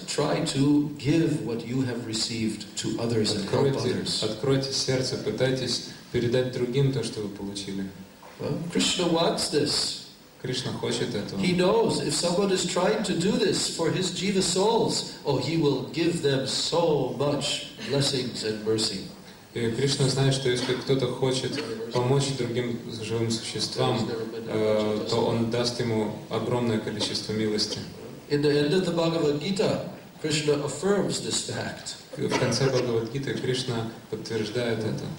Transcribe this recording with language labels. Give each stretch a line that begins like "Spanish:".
English: Try to give what you have received to others and help others.
Russian: Откройте сердце, пытайтесь передать другим то, что вы получили.
English: Krishna wants this.
Russian: Кришна хочет этого.
English: He knows if someone is trying to do this for his jiva souls, he will give them so much blessings and mercy.
Russian: И Кришна знает, что если кто-то хочет помочь другим живым существам, то он даст ему огромное количество милости.
English: In the end of the Bhagavad Gita, Krishna affirms this fact.
Russian: В конце Бхагавад-гиты Кришна подтверждает это.